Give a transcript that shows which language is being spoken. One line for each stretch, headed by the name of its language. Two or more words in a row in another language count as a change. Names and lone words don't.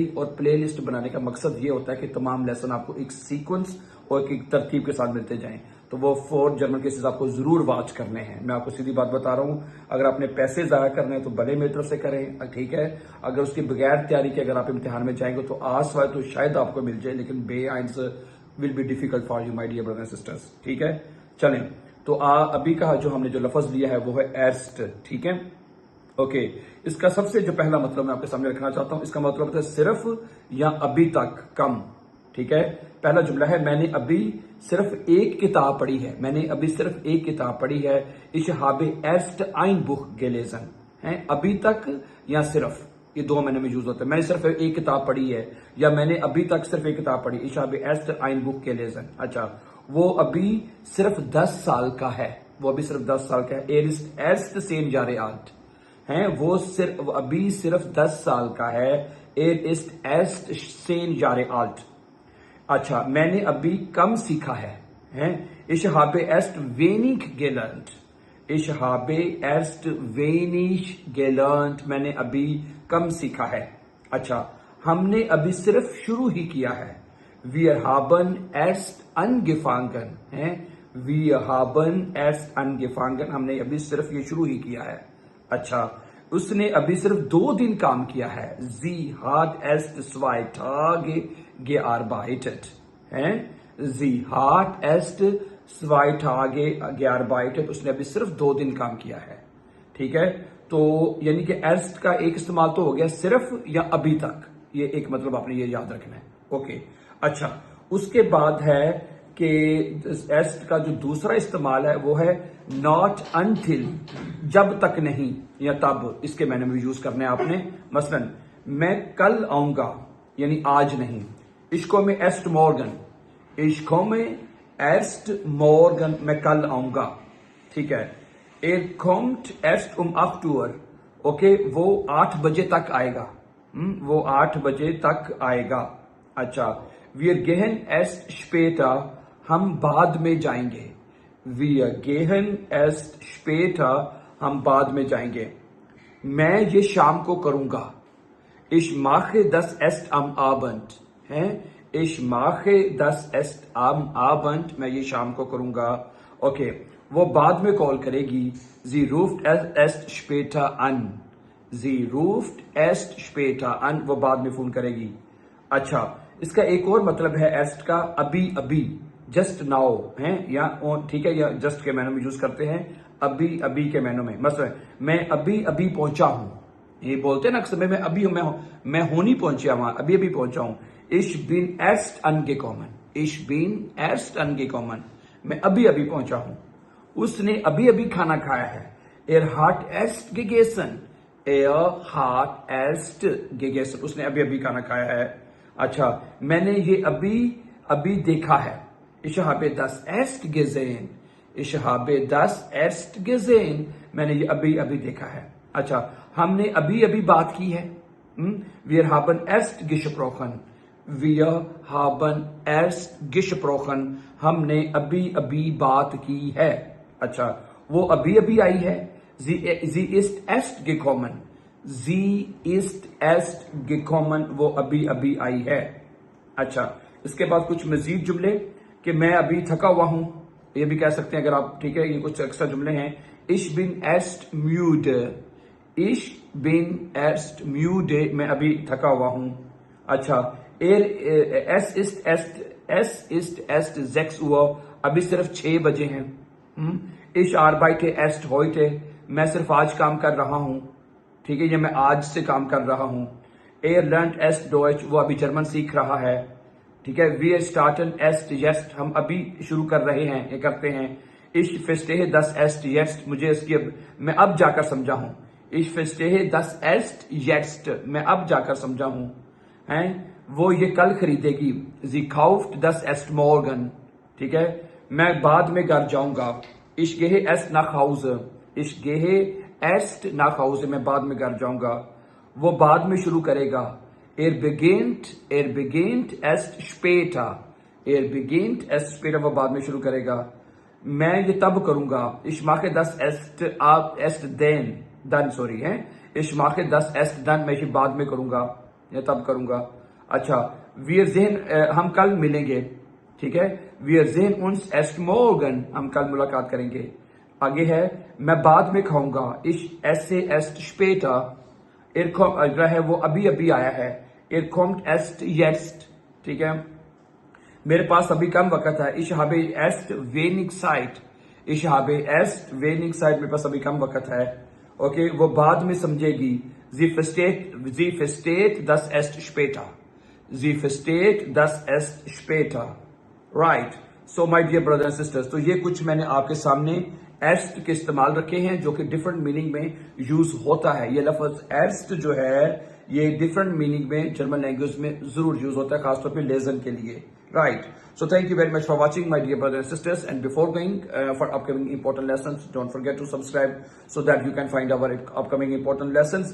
Urdu: اور
English: play list
Urdu: بنانے کا مقصد یہ ہوتا ہے کہ تمام لیسن آپ کو ایک سیکوئنس اور ایک ترتیب کے ساتھ ملتے جائیں. تو وہ 4 جرمن کیسز آپ کو ضرور واچ کرنے ہیں۔ میں آپ کو سیدھی بات بتا رہا ہوں، اگر آپ نے پیسے ضائع کرنے ہیں تو بھلے میری طرف سے کریں، ٹھیک ہے. اگر اس کے بغیر تیاری کے اگر آپ امتحان میں جائیں گے تو آسوائے تو شاید آپ کو مل جائے، لیکن بے آئنس
English: will be difficult for you my dear brother and sisters.
Urdu: ٹھیک ہے، چلیں. تو ابھی کا جو ہم نے جو لفظ لیا ہے وہ ہے ایرسٹ. ٹھیک ہے، اوکے. اس کا سب سے جو پہلا مطلب میں آپ کے سامنے رکھنا چاہتا ہوں، اس کا مطلب ہوتا ہے صرف یا ابھی تک، کم. ٹھیک ہے، پہلا جملہ ہے میں نے ابھی صرف ایک کتاب پڑھی ہے. میں نے ابھی صرف ایک کتاب پڑھی ہے.
German: Ich habe erst ein Buch gelesen
Urdu: ہے، ابھی تک یا صرف، یہ دو معنوں میں یوز ہوتا ہے. میں نے صرف ایک کتاب پڑھی ہے یا میں نے ابھی تک صرف ایک کتاب پڑھی.
German: Ich habe erst ein Buch gelesen।
Urdu: اچھا، وہ ابھی صرف 10 سال کا ہے، وہ ابھی صرف 10 سال کا ہے.
German: Er ist erst 10 Jahre alt
Urdu: ہے، وہ صرف ابھی صرف 10 سال کا ہے.
German: Er ist erst 10 Jahre alt।
Urdu: اچھا، میں نے ابھی کم سیکھا ہے، ہیں?
German: Ich habe erst wenig gelernt। Ich habe erst wenig gelernt,
Urdu: میں نے ابھی کم سیکھا ہے. اچھا، ہم نے ابھی صرف شروع ہی کیا ہے.
German: Wir haben erst angefangen, हैं? Wir haben erst angefangen,
Urdu: ہم نے ابھی صرف یہ شروع ہی کیا ہے. اچھا، اس نے ابھی صرف 2 دن کام کیا ہے.
German: Sie hat erst 2 Tage gearbeitet हैं? Sie hat erst 2 Tage gearbeitet,
Urdu: اس نے ابھی صرف 2 دن کام کیا ہے. ٹھیک ہے، تو یعنی کہ erst کا ایک استعمال تو ہو گیا صرف یا ابھی تک، یہ ایک مطلب آپ نے یہ یاد رکھنا ہے. اوکے، اچھا، اس کے بعد ہے کہ erst کا جو دوسرا استعمال ہے وہ ہے
English: not until,
Urdu: جب تک نہیں یا تب، اس کے میں نے بھی یوز کرنے آپ نے. مثلاً میں کل آؤں گا یعنی آج نہیں.
German: Ich komme erst morgen, ich komme erst morgen,
Urdu: میں کل آؤں گا. ٹھیک ہے,
German: er kommt erst um 8 Uhr,
Urdu: اوکے، وہ 8 بجے تک آئے گا. وہ 8 بجے تک آئے گا۔ اچھا,
German: wir gehen erst später,
Urdu: ہم بعد میں جائیں گے.
German: Wir gehen erst später,
Urdu: ہم بعد میں جائیں گے. میں یہ شام کو کروں گا.
German: Ich mache das erst am Abend है। Ich mache das erst am Abend,
Urdu: میں یہ شام کو کروں گا. اوکے، وہ بعد میں کال کرے گی.
German: Sie ruft erst später an। Sie ruft erst später an,
Urdu: وہ بعد میں فون کرے گی. اچھا، اس کا ایک اور مطلب ہے erst کا، ابھی ابھی,
English: just now
Urdu: ہے، یا ٹھیک ہے، یا جسٹ کے معنوں میں یوز کرتے ہیں، ابھی ابھی کے معنوں میں. مطلب میں ابھی ابھی پہنچا ہوں، یہ بولتے ہیں نا اکثر، میں ابھی ہوں، میں ہونی پہنچا وہاں، ابھی ابھی پہنچا ہوں.
German: Ich bin erst angekommen, ich bin erst angekommen,
Urdu: میں ابھی ابھی پہنچا ہوں. اس نے ابھی ابھی کھانا کھایا ہے.
German: Er hat erst gegessen, er hat erst gegessen,
Urdu: اس نے ابھی ابھی کھانا کھایا ہے. اچھا، میں نے یہ ابھی ابھی دیکھا ہے.
German: Ich habe das erst gesehen, ich habe das erst gesehen,
Urdu: میں نے یہ ابھی ابھی دیکھا ہے. اچھا، ہم نے ابھی ابھی بات کی ہے.
German: Wir haben erst gesprochen, wir haben erst gesprochen,
Urdu: ہم نے ابھی ابھی بات کی ہے. اچھا، وہ ابھی ابھی آئی ہے.
German: Sie ist erst gekommen, sie ist erst gekommen,
Urdu: وہ ابھی ابھی آئی ہے. اچھا، اس کے بعد کچھ مزید جملے کہ میں ابھی تھکا ہوا ہوں، یہ بھی کہہ سکتے ہیں اگر آپ، ٹھیک ہے. یہ کچھ ایکسٹرا جملے ہیں.
German: Ich bin erst müde, ich bin erst müde,
Urdu: میں ابھی تھکا ہوا ہوں. اچھا,
German: es ist erst 6 Uhr,
Urdu: ابھی صرف 6 بجے ہیں.
German: Ich arbeite erst heute,
Urdu: میں صرف آج کام کر رہا ہوں، ٹھیک ہے، یہ میں آج سے کام کر رہا ہوں.
German: lernt erst Deutsch,
Urdu: وہ ابھی جرمن سیکھ رہا ہے، ٹھیک ہے.
German: Wir starten erst jetzt,
Urdu: ہم ابھی شروع کر رہے ہیں، یہ کرتے ہیں.
German: Ich verstehe das erst jetzt,
Urdu: مجھے اس کی میں اب جا کر سمجھا ہوں.
German: Ich verstehe das erst jetzt,
Urdu: میں اب جا کر سمجھا ہوں. ہیں، وہ یہ کل خریدے گی.
German: Sie kauft das erst morgen,
Urdu: ٹھیک ہے. میں بعد میں گھر جاؤں گا.
German: Ich gehe erst nach Hause, ich gehe erst nach Hause,
Urdu: میں بعد میں گھر جاؤں گا. وہ بعد میں شروع کرے گا.
German: Er beginnt erst später, er beginnt erst später,
Urdu: وہ بعد میں شروع کرے گا. میں یہ تب کروں گا.
German: Ich mache das erst dann, sorry है। Ich mache das erst dann,
Urdu: میں یہ بعد میں کروں گا، یہ تب کروں گا. اچھا,
German: wir sehen,
Urdu: ہم کل ملیں گے، ٹھیک ہے.
German: Wir sehen uns erst morgen,
Urdu: ہم کل ملاقات کریں گے. آگے ہے، میں بعد میں کھاؤں گا.
German: Ich esse erst später,
Urdu: ہے وہ ابھی ابھی آیا ہے.
German: Er kommt erst jetzt,
Urdu: ٹھیک ہے۔ میرے پاس ابھی کم وقت ہے.
German: Ich habe erst wenig Zeit, ich habe erst wenig Zeit,
Urdu: میرے پاس ابھی کم وقت ہے. اوکے، وہ بعد میں سمجھے گی.
German: Sie versteht das erst später, sie versteht das erst später,
English: right? So my dear brothers and sisters,
Urdu: تو یہ کچھ میں نے آپ کے سامنے ایسٹ کے استعمال رکھے ہیں جو کہ
English: different meaning
Urdu: میں یوز ہوتا ہے. یہ لفظ ایسٹ جو ہے یہ
English: different meaning
Urdu: میں
English: German language
Urdu: میں ضرور یوز ہوتا ہے، خاص طور پہ لیزن کے لیے, رائٹ.
English: So thank you very much for watching, my dear brothers and sisters, and before going for upcoming important lessons, don't forget to subscribe so that you can find our upcoming important lessons.